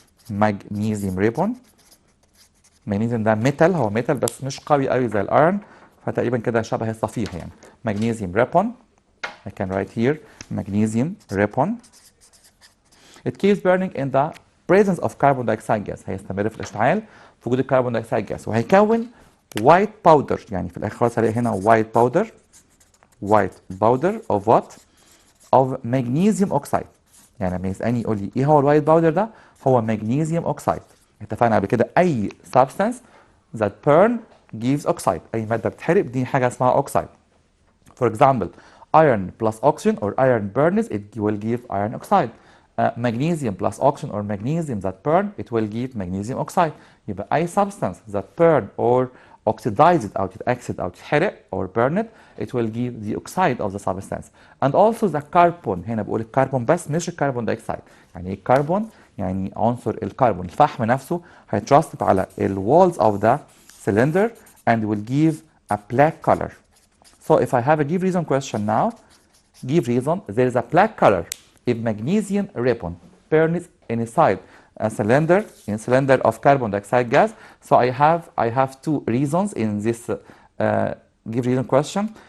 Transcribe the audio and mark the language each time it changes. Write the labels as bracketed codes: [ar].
[ar] magnesium ده metal، هو metal بس مش قوي قوي زي الايرون، فتقريبا كده شبه الصفيح يعني. [en] magnesium ribbon. I can write here magnesium ribbon. It keeps burning in the presence of carbon dioxide gas. [ar] هيستمر في الاشتعال في وجود الكربون دايوكسيد جاز وهيكون [en] white powder. [ar] يعني في الاخر خالص هلاقي هنا [en] white powder of what? of magnesium oxide. [ar] يعني لما يسألني يقول لي ايه هو الوايت باودر ده؟ هو magnesium oxide. اتفقنا قبل كده اي [en] substance that burn gives oxide. [ar] اي ماده بتتحرق دي حاجه اسمها oxide. [en] For example, iron plus oxygen or iron burns, it will give iron oxide. Magnesium plus oxygen or magnesium that burn, it will give magnesium oxide. [ar] يبقى أي [en] substance that burn or oxidized [ar] أو تتأكسد أو تتحرق [en] or burn it, it will give the oxide of the substance. And also the carbon. [ar] هنا بقول الكربون بس مش الكربون دايوكسيد. يعني إيه الكربون؟ يعني عنصر الكربون الفحم نفسه هيترسب على ال [en] walls of the cylinder and will give a black color. So if I have a give reason question now, give reason, there is a black color if magnesium ribbon burns inside a cylinder of carbon dioxide gas. So I have two reasons in this give reason question.